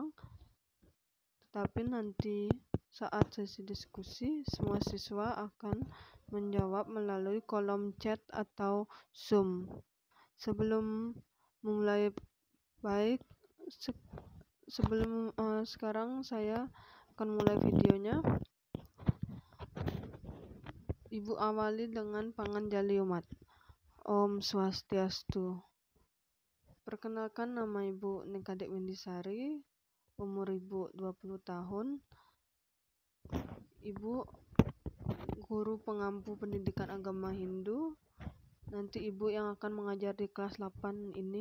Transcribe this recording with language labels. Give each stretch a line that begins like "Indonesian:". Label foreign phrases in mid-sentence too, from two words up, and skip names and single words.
Indonesian: Tetapi nanti saat sesi diskusi, semua siswa akan menjawab melalui kolom chat atau Zoom. Sebelum memulai sekarang saya akan mulai videonya. Ibu awali dengan panganjali umat.
Sanskrit: Om Swastiastu.
Indonesian: Perkenalkan, nama Ibu Nika Dewindisari, umur Ibu 20 tahun. Ibu guru pengampu pendidikan agama Hindu. Nanti Ibu yang akan mengajar di kelas 8 ini.